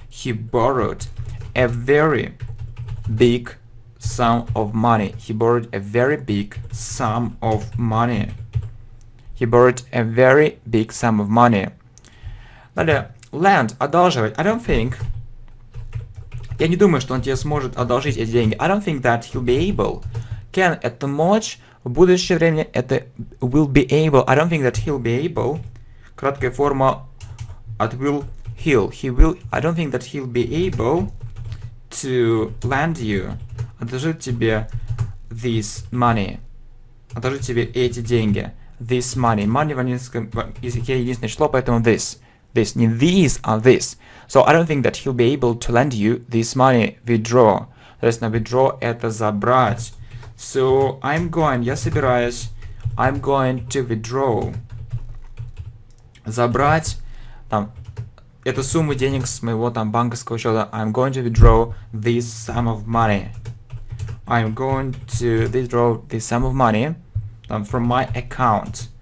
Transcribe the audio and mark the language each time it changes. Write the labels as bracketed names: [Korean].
[English] He borrowed a very big sum of money. He borrowed a very big sum of money. He borrowed a very big sum of money. [Russian] Далее, lend, одалживать. [English] I don't think. [Russian] Я не думаю, что он тебе сможет одолжить эти деньги. [English] I don't think that he'll be able. [Russian] Can – это мочь. В будущее время это [English] will be able. I don't think that he'll be able. [Russian] Краткая форма от will – he'll. [English] He will. I don't think that he'll be able to lend you. [Russian] Одолжить тебе [English] this money. [Russian] Одолжить тебе эти деньги. [English] This money. [Russian] Money в английском языке единственное число, поэтому this. [English] This. Не these, а this. So I don't think that he'll be able to lend you this money. Withdraw. [Russian] Соответственно, withdraw это забрать. So я собираюсь. [English] I'm going to withdraw. [Russian] Забрать там эту сумму денег с моего там банковского счета. [English] I'm going to withdraw this sum of money. I'm going to withdraw this sum of money from my account.